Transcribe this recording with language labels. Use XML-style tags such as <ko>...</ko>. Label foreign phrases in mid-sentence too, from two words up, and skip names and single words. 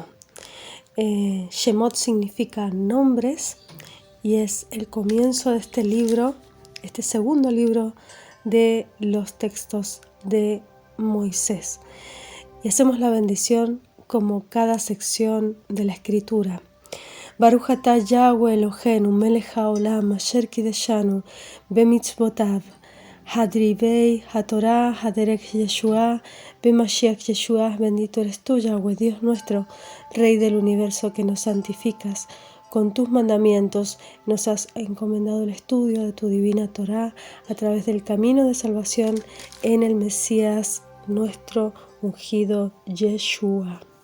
<es>Shemot significa nombres y es el comienzo de este libro, este segundo libro de los textos de Moisés. Y hacemos la bendición como cada sección de la escritura.</es> <he>ברוך אתה יהוה אלוהינו מלך העולם אשר קדשנו במצוותיו הדריבי התורה הדרך ישוע במשיח ישוע.</he> <es>Bendito eres tú, Yahweh, Dios nuestro, Rey del universo, que nos santificas. Con tus mandamientos nos has encomendado el estudio de tu divina Torah a través del camino de salvación en el Mesías, nuestro ungido Yeshua.</es>